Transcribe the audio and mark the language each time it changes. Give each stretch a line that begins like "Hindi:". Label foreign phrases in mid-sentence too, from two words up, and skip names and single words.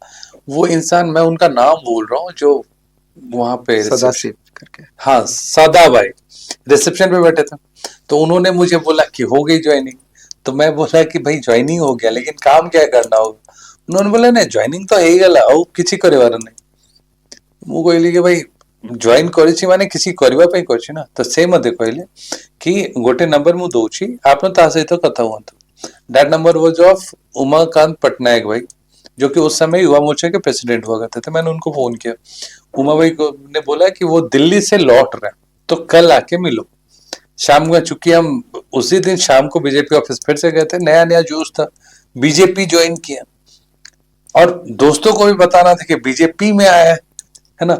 Hindi: वो इंसान, मैं उनका नाम बोल रहा हूँ, जो वहां पे सदाशिव करके, हाँ, सदा भाई रिसेप्शन पे बैठे थे। तो उन्होंने मुझे बोला कि हो गई ज्वाइनिंग। तो मैं बोला कि भाई ज्वाइनिंग हो गया, लेकिन काम क्या करना होगा। उन्होंने बोला नहीं, ज्वाइनिंग तो है गला
Odia: ଆଉ କିଛି କରିବାର ନାହିଁ। ମୁଁ କହିଲି
Hindi: कि भाई ज्वाइन
Odia: କରିଛି ମାନେ କିଛି କରିବା ପାଇଁ କରିଛି ନା। ତ ସେ ମତେ କହିଲେ कि ଗୋଟେ नंबर ମୁଁ ଦଉଛି, ଆପଣ ତା ସହିତ କଥା ହୁଅନ୍ତୁ।
English: that number was of
Hindi: उमाकांत पटनायक भाई, जो कि उस समय युवा मोर्चा के प्रेसिडेंट हुआ करते थे। मैंने उनको फोन किया, उमा भाई को ने बोला कि वो दिल्ली से लौट रहे हैं, तो कल आके मिलो शाम को। चूंकि हम उसी दिन शाम को बीजेपी ऑफिस फिर से गए थे, नया नया जोश था, बीजेपी ज्वाइन किया, और दोस्तों को भी बताना था कि बीजेपी में आया है ना।